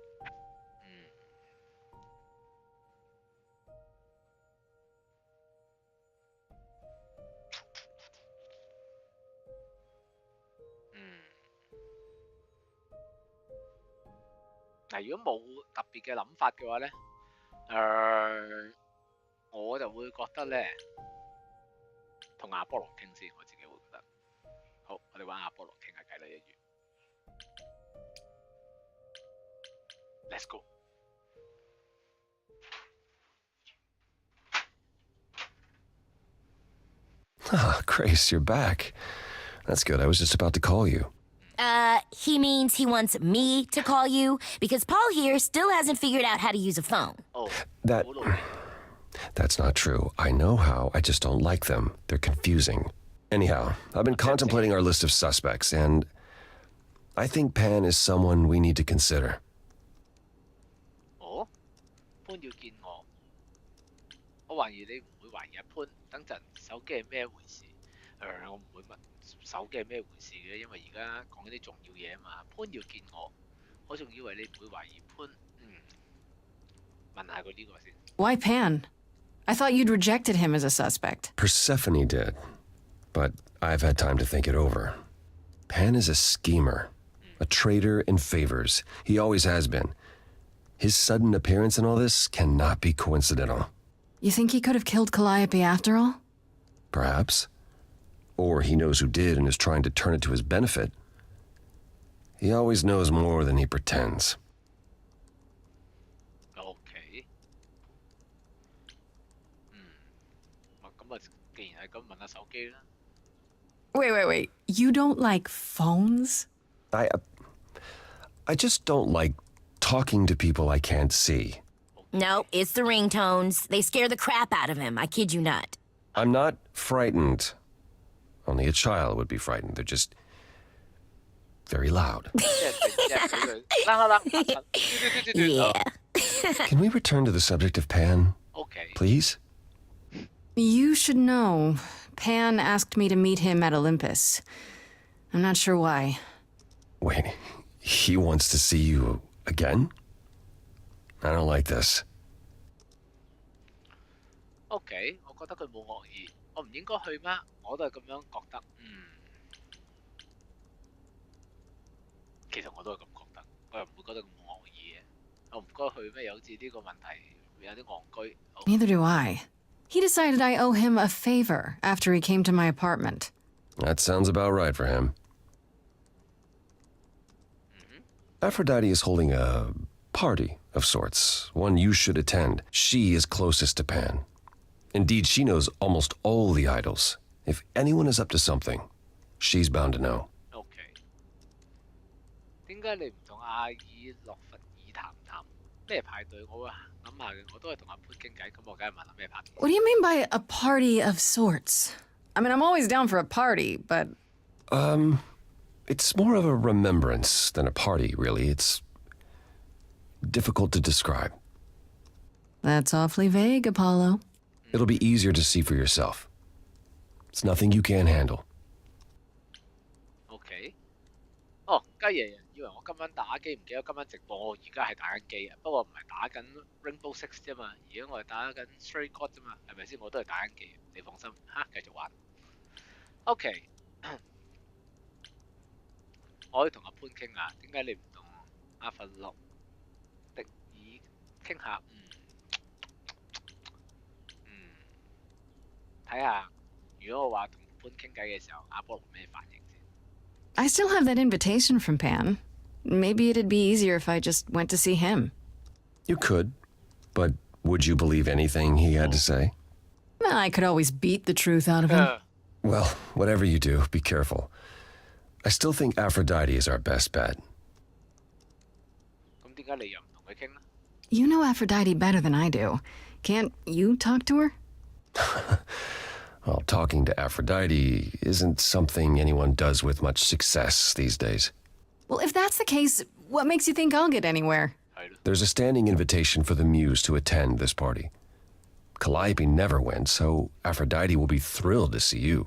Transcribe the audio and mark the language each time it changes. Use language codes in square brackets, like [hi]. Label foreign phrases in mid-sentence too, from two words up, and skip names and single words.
[yue] 嗱，如果冇特別嘅諗法嘅話咧，我就會覺得咧，同阿波羅傾先，我自己會覺得。好，我哋揾阿波羅傾下偈啦，一於。 [en] Let's go。 Ah, Grace, you're back. That's good. I was just about to call you. He means he wants me to call you because Paul here still hasn't figured out how to use a phone. Oh, That's not true. I know how. I just don't like them. They're confusing. Anyhow, I've been contemplating our list of suspects, and I think Pan is someone we need to consider. [yue] 潘要見我懷疑你唔會懷疑阿潘。等陣手機係咩回事？我唔會問手機係咩回事嘅，因為而家講緊啲重要嘢啊嘛。潘要見我仲以為你唔會懷疑潘。問下佢呢個先。 [en] Why Pan? I thought you'd rejected him as a suspect. Persephone did, but I've had time to think it over. Pan is a schemer, a traitor in favors. He always has been. His sudden appearance in all this cannot be coincidental. You think he could have killed Calliope after all? Perhaps. Or he knows who did and is trying to turn it to his benefit. He always knows more than he pretends. [yue] OK。咁啊，既然係咁，問下手機啦。 [en] Wait. You don't like phones? I just don't like talking to people I can't see. No, it's the ringtones. They scare the crap out of him. I kid you not. I'm not frightened. Only a child would be frightened. They're just very loud. Yeah. Can we return to the subject of Pan, OK。 please? You should know. Pan asked me to meet him at Olympus. I'm not sure why. Wait, he wants to see you again? I don't like this. [yue] OK，我覺得佢冇惡意，我唔應該去咩？我都係咁樣覺得。其實我都係咁覺得，我又唔會覺得咁惡意嘅。我唔該去咩？又好似呢個問題有啲戇居。 [en] Neither do I. He decided I owe him a favor after he came to my apartment. That sounds about right for him. Aphrodite is holding a party of sorts, one you should attend. She is closest to Pan. Indeed, she knows almost all the idols. If anyone is up to something, she's bound to know. [yue] OK。點解你唔同阿爾洛弗爾談談咩派對？我會諗下嘅，我都係同阿潘傾偈，咁我梗係問下咩派對。 [en] What do you mean by a party of sorts? I mean, I'm always down for a party, but It's more of a remembrance than a party, really. It's difficult to describe. that's awfully vague, Apollo. It'll be easier to see for yourself. It's nothing you can't handle. [yue] OK。哦，雞爺以為我今晚打機，唔記得今晚直播，我而家係打緊機啊。不過唔係打緊 Rainbow Six 啫嘛，而家我係打緊 Stray God 啫嘛，係咪先？我都係打緊機，你放心嚇，繼續玩。OK。我可以同阿潘傾下，點解你唔同阿弗洛迪爾傾下？睇下如果我話同潘傾偈嘅時候，阿波羅咩反應先？ [en] I still have that invitation from Pan. Maybe it'd be easier if I just went to see him. You could, but would you believe anything he had to say? Well, I could always beat the truth out of him. Well, whatever you do, be careful. I still think Aphrodite is our best bet. [yue] 咁點解你又唔同佢傾呢？ [en] You know Aphrodite better than I do. Can't you talk to her? Well, talking to Aphrodite isn't something anyone does with much success these days. Well, if that's the case, what makes you think I'll get anywhere? [yue] 係咯。 [en] There's a standing invitation for the Muse to attend this party. Calliope never went, so Aphrodite will be thrilled to see you.